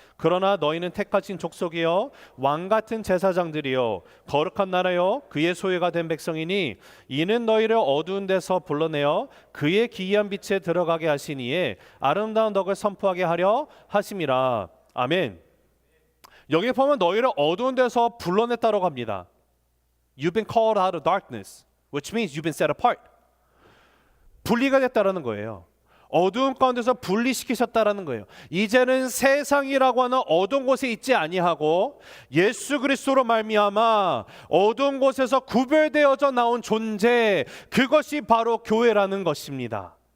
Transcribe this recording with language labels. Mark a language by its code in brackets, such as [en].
[ko] 그러나 너희는 택하신 족속이요 왕 같은 제사장들이요 거룩한 나라요 그의 소유가 된 백성이니, 이는 너희를 어두운 데서 불러내어 그의 기이한 빛에 들어가게 하시니에 아름다운 덕을 선포하게 하려 하심이라. 아멘. 여기 보면 너희를 어두운 데서 불러냈다고 합니다. [en] You've been called out of darkness, which means you've been set apart. [ko] 분리가 됐다라는 거예요. 어두운 가운데서 분리시키셨다라는 거예요. 이제는 세상이라고 하는 어두운 곳에 있지 아니하고 예수 그리스도로 말미암아 어두운 곳에서 구별되어져 나온 존재, 그것이 바로 교회라는 것입니다.